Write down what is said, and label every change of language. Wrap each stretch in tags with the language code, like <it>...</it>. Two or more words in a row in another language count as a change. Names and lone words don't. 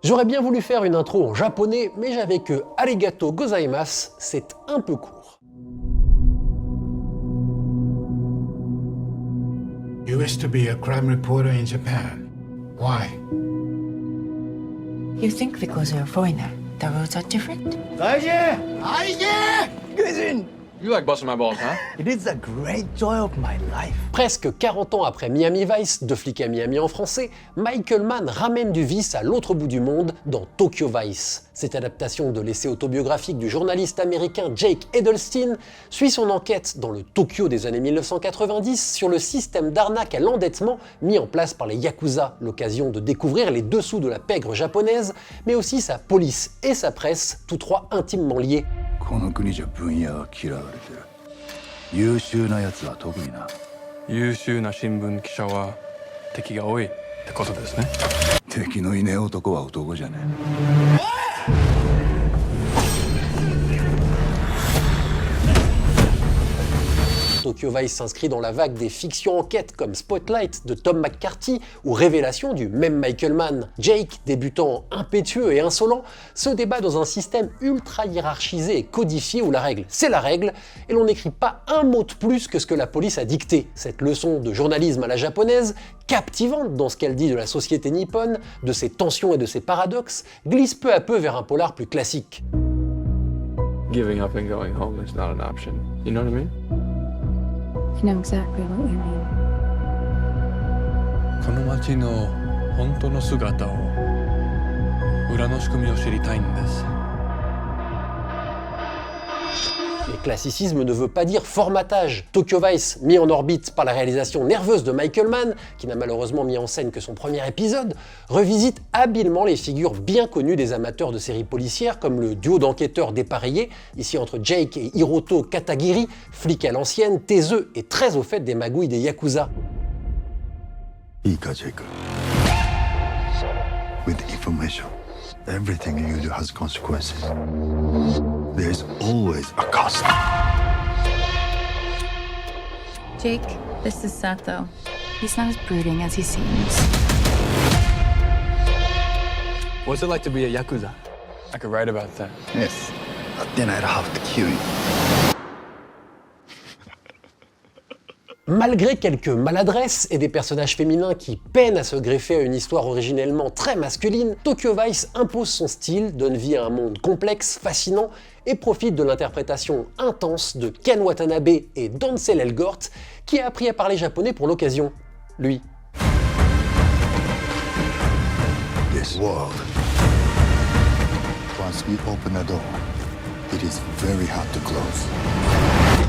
<fr>J'aurais bien voulu faire une intro en japonais, mais j'avais que</fr> <ja>ありがとうございます,</ja> <fr>c'est un peu court.</fr> <en>You used to be a crime reporter in Japan. Why? You think because you're a foreigner, the rules are different? You like busting my balls, huh? It is a great joy of my life.</en> <fr>Presque 40 ans après Miami Vice, Deux flics à Miami en français, Michael Mann ramène du vice à l'autre bout du monde dans Tokyo Vice. Cette adaptation de l'essai autobiographique du journaliste américain Jake Edelstein suit son enquête dans le Tokyo des années 1990 sur le système d'arnaque à l'endettement mis en place par les Yakuza, l'occasion de découvrir les dessous de la pègre japonaise, mais aussi sa police et sa presse, tous trois intimement liés.</fr> <ja>この国じゃ分野は嫌われてる。優秀なやつは特にな。優秀な新聞記者は敵が多いってことですね。敵のいねえ男は男じゃねえ。</ja> <fr>Tokyo Vice s'inscrit dans la vague des fictions enquêtes comme Spotlight de Tom McCarthy ou Révélation du même Michael Mann. Jake, débutant impétueux et insolent, se débat dans un système ultra hiérarchisé et codifié où la règle, c'est la règle, et l'on n'écrit pas un mot de plus que ce que la police a dicté. Cette leçon de journalisme à la japonaise, captivante dans ce qu'elle dit de la société nippone, de ses tensions et de ses paradoxes, glisse peu à peu vers un polar plus classique.</fr> <en>Giving up and going home is not an option. You know what I mean? I know exactly what you mean.</en> <ja>この街の本当の姿を、裏の仕組みを知りたいんです。</ja> <fr>Et classicisme ne veut pas dire formatage. Tokyo Vice, mis en orbite par la réalisation nerveuse de Michael Mann, qui n'a malheureusement mis en scène que son premier épisode, revisite habilement les figures bien connues des amateurs de séries policières, comme le duo d'enquêteurs dépareillés, ici entre Jake et Hiroto Katagiri, flic à l'ancienne, taiseux et très au fait des magouilles des Yakuza.</fr> <en>いいか、ジェイク。With information, everything you do has consequences. There is always a cost. Jake, this is Sato. He's not as brooding as he seems. What's it like to be a Yakuza? I could write about that. Yes, but then I'd have to kill you.</en> <fr>Malgré quelques maladresses et des personnages féminins qui peinent à se greffer à une histoire originellement très masculine, Tokyo Vice impose son style, donne vie à un monde complexe, fascinant et profite de l'interprétation intense de Ken Watanabe et Denzel Elgort, qui a appris à parler japonais pour l'occasion. Lui.</fr> <en>This world. Once we open a door, it is very hard to close.</en>